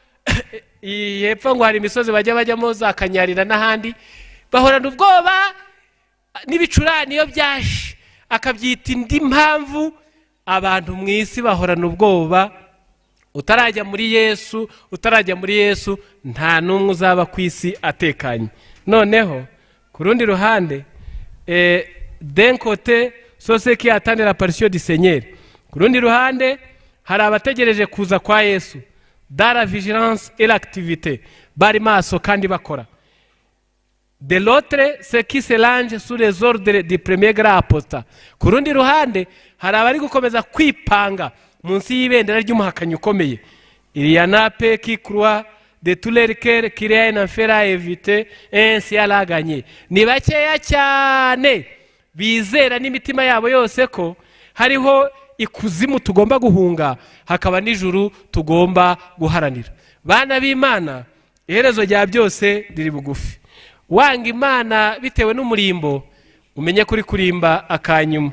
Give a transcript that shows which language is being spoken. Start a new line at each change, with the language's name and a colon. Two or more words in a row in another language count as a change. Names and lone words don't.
Kinyarwanda: Hepfo ngo hari imisozi bajyamo za Kanyarira n'ahandi, bahorana ubwoba n'ibicurane iyo byaje akabyita indi mpamvu. Abantu mu isi bahorana ubwoba. Utarajya muri Yesu nta n'umwe uzaba ku isi atekanye. Noneho ku rundi ruhande,
French: d'un côté ceux qui attendent l'apparition du Seigneur,
Kinyarwanda: ku rundi ruhande hari abategereje kuza kwa Yesu,
French: dans la vigilance et l'activité,
Kinyarwanda: bari maso kandi bakora.
French: De l'autre, ceux qui se rangent sous les ordres du premier grand apostat,
Kinyarwanda: ku rundi ruhande hari abari gukomeza kwipanga munsi y'ibendera ry'umuhakanyi ukomeye.
French: Il y en a peu qui croient de tous les cœurs qu'il y a un enfer à éviter et un ciel à gagner.
Kinyarwanda: Ni bakeya cyane bizera n'imitima yabo yose ko hariho ikuzimu tugomba guhunga, hakaba n'ijuru tugomba guharanira. Bana b'Imana, iherezo rya byose riri bugufi. Wanga Imana bitewe n'umurimbo, umenye kuri kurimba akanyuma.